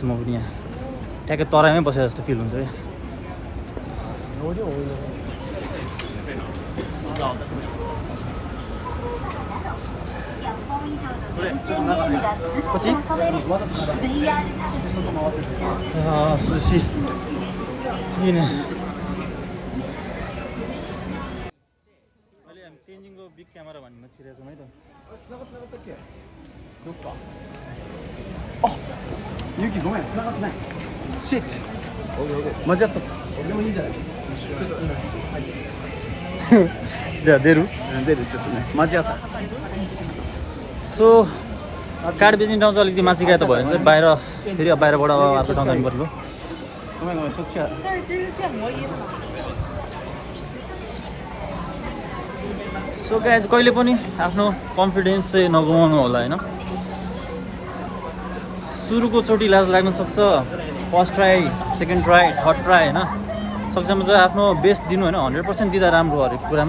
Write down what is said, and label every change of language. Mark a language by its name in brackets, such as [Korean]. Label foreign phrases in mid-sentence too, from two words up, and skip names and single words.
[Nepali] म पनि यहाँ ठ्याक्कै तराईमै बसेको जस्तो फिल हुन्छ क्या। सुसी किन अहिले हामी तेन्जिङको बिग क्यामेरा भन्नेमा छिरेको छौँ है त। [Japanese] ユキごめん、繋がってない。シット。間違った。でもいいじゃない。ちょっとじゃあ出るちょっとね。間違った。 [Nepali] सो कार्ड बेच्ने ठाउँ चाहिँ अलिकति माथि गए त भयो भने चाहिँ बाहिर फेरि बाहिरबाट अर्को ठाउँ जानु पर्यो। [Japanese] ごめんそっちは。 [English] so guys [Nepali] कहिले पनि आफ्नो कन्फिडेन्स चाहिँ नगुमाउनु होला होइन। सुरुको चोटि लाज लाग्न सक्छ, [English] first try, second try, third try [Nepali] होइन। सकेसम्म चाहिँ आफ्नो बेस्ट दिनु होइन, 100% दिँदा राम्रो हरेक कुरामा।